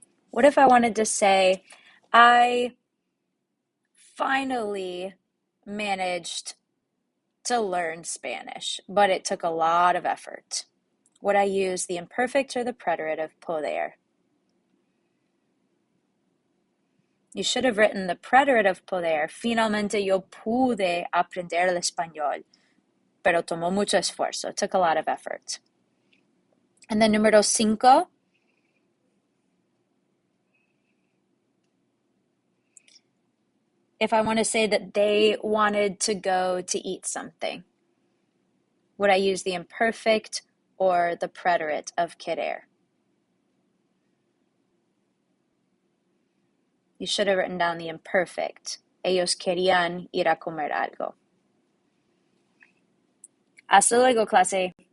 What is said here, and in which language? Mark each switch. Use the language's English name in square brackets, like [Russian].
[English] What if I wanted to say, I finally managed to learn Spanish, but it took a lot of effort? Would I use the imperfect or the preterite of poder? You should have written the preterite of poder. [Spanish] Finalmente yo pude aprender el español, pero tomó mucho esfuerzo. [English] It took a lot of effort. And then número 5. If I want to say that they wanted to go to eat something, would I use the imperfect or the preterite of querer? You should have written down the imperfect. [Spanish] Ellos querían ir a comer algo. Hasta luego, clase.